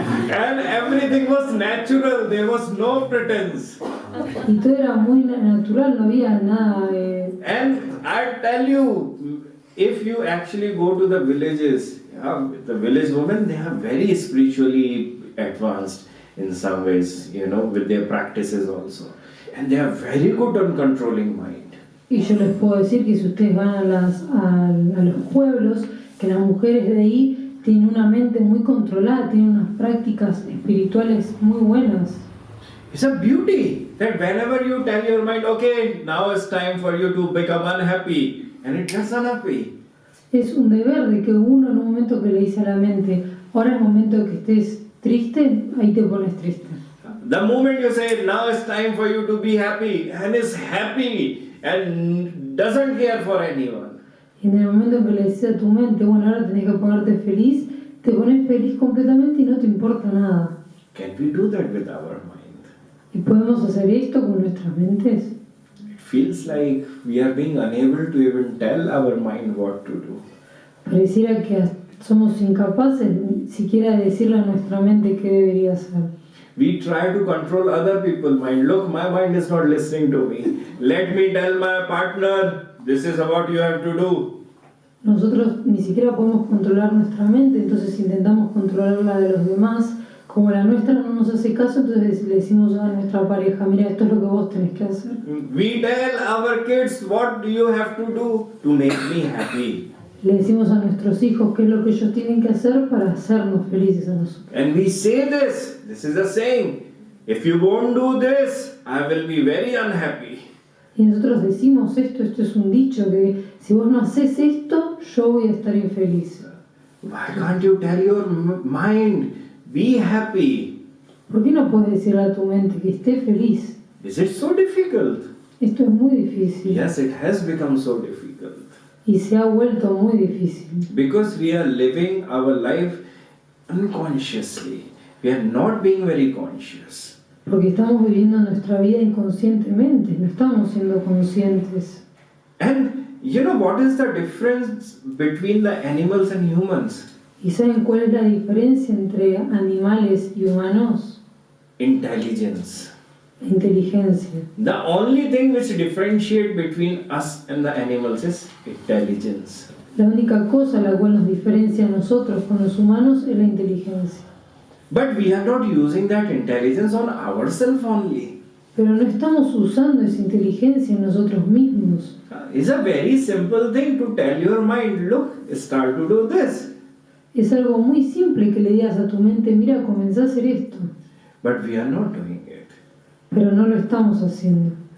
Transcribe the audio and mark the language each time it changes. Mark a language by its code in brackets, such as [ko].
[en] And everything was natural, there was no pretense. [es] Y todo era muy natural, no había nada. [en] And I tell you, if you actually go to the villages, the village women, they are very spiritually advanced in some ways, with their practices also. And they are very good on controlling mind. [es] Y yo les puedo decir que si ustedes van a los pueblos, que las mujeres de ahí tienen una mente muy controlada, tienen unas prácticas espirituales muy buenas. [en] It's a beauty that whenever you tell your mind, okay, now it's time for you to become unhappy, and it gets unhappy. [es] Es un deber de que uno en un momento que le dice a la mente, ahora es momento de que estés triste, ahí te pones triste. [en] The moment you say, now it's time for you to be happy, and is happy and doesn't care for anyone. [es] Y en el momento en que le dices a tu mente, bueno, ahora tenés que ponerte feliz, te pones feliz completamente y no te importa nada. [en] Can we do that with our mind? [es] ¿Y podemos hacer esto con nuestras mentes? [en] Feels like we are being unable to even tell our mind what to do. [es] Pareciera que somos incapaces siquiera de decirle a nuestra mente qué debería hacer. [en] We try to control other people's mind. Look, my mind is not listening to me. Let me tell my partner, this is what you have to do. [es] Nosotros ni siquiera podemos controlar nuestra mente, entonces intentamos controlar la de los demás. Como la nuestra no nos hace caso, entonces le decimos a nuestra pareja, mira, esto es lo que vos tenés que hacer. [en] We tell our kids, what do you have to do to make me happy? [es] Le decimos a nuestros hijos qué es lo que ellos tienen que hacer para hacernos felices a nosotros. [en] And we say this is a saying, if you won't do this, I will be very unhappy. [es] Y nosotros decimos esto es un dicho, que si vos no haces esto, yo voy a estar infeliz. [en] Why can't you tell your mind, be happy? [es] ¿Por qué no puedes decirle a tu mente que esté feliz? [en] Is it so difficult? [es] Esto es muy difícil. [en] Yes, it has become so difficult. [es] Y se ha vuelto muy difícil. [en] Because we are living our life unconsciously. We are not being very conscious. [es] Porque estamos viviendo nuestra vida inconscientemente, no estamos siendo conscientes. [en] And you know what is the difference between the animals and humans? [es] ¿Y saben cuál es la diferencia entre animales y humanos? [en] Intelligence. [es] La inteligencia. [en] The only thing which differentiates between us and the animals is intelligence. [es] La única cosa la cual nos diferencia a nosotros con los humanos es la inteligencia. [en] But we are not using that intelligence on ourselves only. [es] Pero no estamos usando esa inteligencia en nosotros mismos. [en] It's a very simple thing to tell your mind, look, start to do this. [es] Es algo muy simple que le digas a tu mente, mira, comenzá a hacer esto. [en] But we are not doing it. [es] Pero no lo estamos haciendo.